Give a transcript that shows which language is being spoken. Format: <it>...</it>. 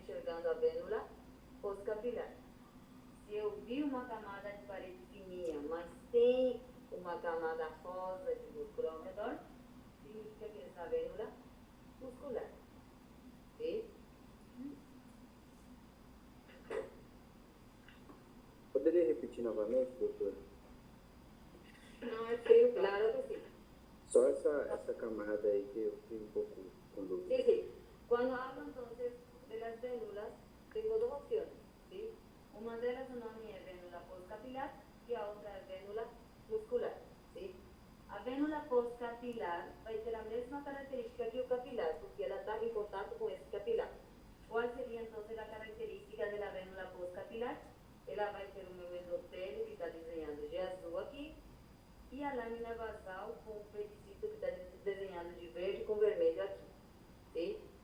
<pt>enxergando a vênula pós-capilar. Se eu vi uma camada de parede fininha, mas tem uma camada rosa de músculo ao redor, significa que essa vênula muscular. Ok? Poderia repetir novamente, doutor? Não é feio,</pt> <es>Claro que sí.</es> <pt>Só essa camada aí que eu fiquei um pouco com dúvida.</pt> <es>Sí, sí. Cuando hablo entonces de las vénulas, tengo dos opciones, ¿sí? Una de las es vénula postcapilar y la otra es vénula muscular, ¿sí?</es> <pt>A vênula postcapilar vai ter a mesma característica que o capilar, porque ela está em contato com esse capilar. Qual seria então a característica da vênula postcapilar? Ela vai ter o meu endotélio que está desenhado de azul aqui e a lâmina basal com o pedicito que está desenhado de verde com vermelho aqui. ¿Sí?</pt>